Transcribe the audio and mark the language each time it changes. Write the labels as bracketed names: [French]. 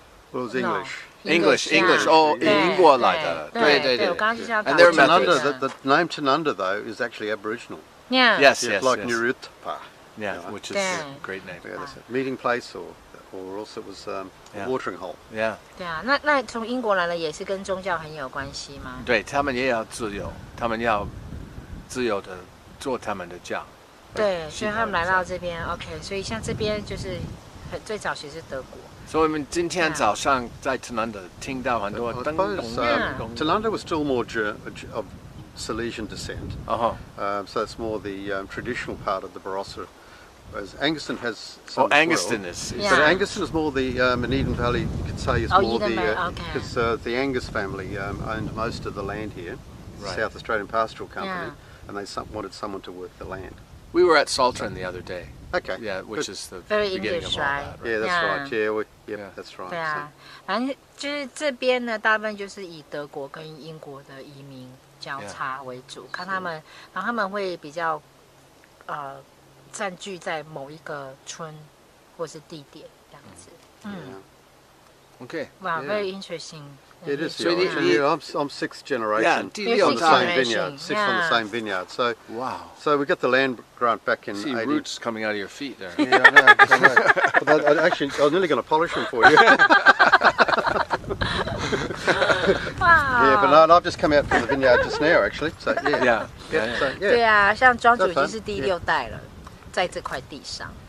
[English] Well, it was English. [Chinese] English. 哦，英国来的，对。我刚刚就是要讲。 [English] And they're Methodist. The name Tanunda though is actually Aboriginal. Yeah. Yes. Like Nurutpa. Yeah, which is a great name. Yeah, that's a meeting place, or also it was a watering hole. Yeah. [Chinese] 对啊，那从英国来的也是跟宗教很有关系吗？对，他们也要自由，他们要自由的做他们的教。对，所以他们来到这边 ，OK， 所以像这边就是最早其实是德国。所以我们今天早上在 Tanunda 听到很多灯笼。 [English] Tanunda was still more of Silesian descent. So it's more the traditional part of the Barossa. Whereas Angaston has some Angaston is. But Angaston is more the in Eden Valley. You could say is more the because the Angus family owned most of the land here, South Australian Pastoral Company, and they wanted someone to work the land. We were at Saltern the other day. Okay. Yeah, which is the very beginning English, of all that. Yeah, that's right. Yeah, that's right. [Chinese] 对啊，反正就是这边呢，大部分就是以德国跟英国的移民交叉为主，看他们，然后他们会比较占据在某一个村或是地点这样子。 [English] Okay. Wow, very interesting. It is. I'm sixth generation. Yeah, on the same vineyard. Sixth on the same vineyard. So wow. So we got the land grant back in. See roots coming out of your feet there. Yeah, I know. Actually, I was nearly going to polish them for you. Wow. Yeah, but no, I've just come out from the vineyard just now, actually. So yeah. So, [Chinese] 对啊，像庄主已经是第6代了，在这块地上。